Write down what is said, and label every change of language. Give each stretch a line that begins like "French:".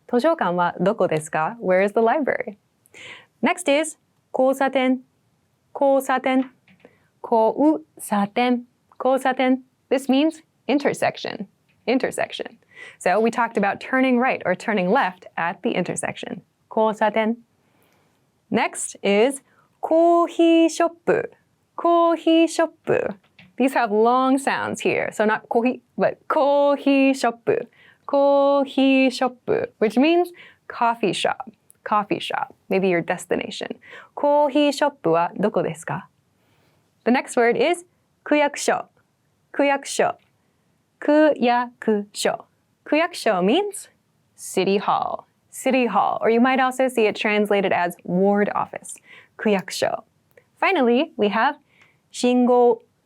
Japanese: 図書館はどこですか?
English: Where is the library? Next is 交差点.交差点.
Japanese: 交差点.交差点.
English: This means intersection. Intersection. So we talked about turning right or turning left at the intersection.
Japanese: 交差点.
English: Next is コーヒーショップ.
Japanese: コーヒーショップ.
English: These have long sounds here. So not コーヒー, but コーヒーショップ. コーヒーショップ, which means coffee shop. Coffee shop. Maybe your destination.
Japanese: コーヒーショップはどこですか?
English: The next word is 区役所.
Japanese: 区役所.区役所.
English: 区役所 means city hall. City hall. Or you might also see it translated as ward office.
Japanese: 区役所.
English: Finally, we have 信号.